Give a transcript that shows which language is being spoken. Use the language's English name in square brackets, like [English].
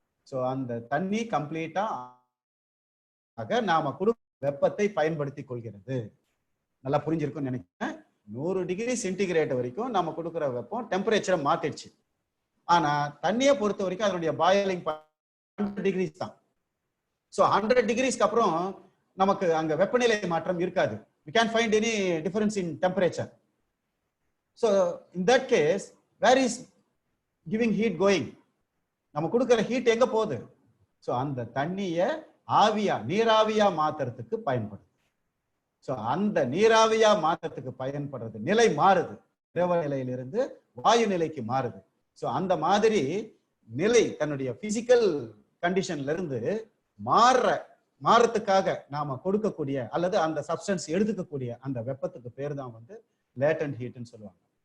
[Tamil] So அந்த தண்ணி கம்ப்ளீட்டா நாம கொடுக்கும் வெப்பத்தை பயன்படுத்தி கொள்கிறது. நல்லா புரிஞ்சிருக்கும்னு நினைக்கிறேன். 100 டிகிரி சென்டிகிரேட் வரைக்கும் நம்ம கொடுக்குற வெப்பம் டெம்பரேச்சரை மாத்திடுச்சு. ஆனா தண்ணியை பொறுத்த வரைக்கும் அதனுடைய பாயிலிங் 100 டிகிரிஸ் தான். ஸோ 100 டிகிரிஸ்க்கு அப்புறம் நமக்கு அங்க வெப்பநிலை மாற்றம் இருக்காது. [English] We can't find any difference in temperature. So in that case, where is giving heat going? [Tamil] நம்ம கொடுக்கிற ஹீட் எங்க போகுது? ஸோ அந்த தண்ணியை ஆவியா, நீராவியா மாத்துறதுக்கு பயன்படுது. ஸோ அந்த நீராவியா மாற்றத்துக்கு பயன்படுறது நிலை மாறுது, திரவ நிலையிலிருந்து வாயு நிலைக்கு மாறுது. ஸோ அந்த மாதிரி நிலை தன்னுடைய பிசிக்கல் கண்டிஷன்ல இருந்து மாறத்துக்காக நாம கொடுக்கக்கூடிய அல்லது அந்த சப்ஸ்டன்ஸ் எடுத்துக்கக்கூடிய அந்த வெப்பத்துக்கு பேர் தான் வந்து லேட்டன்ட் ஹீட்னு சொல்லுவாங்க.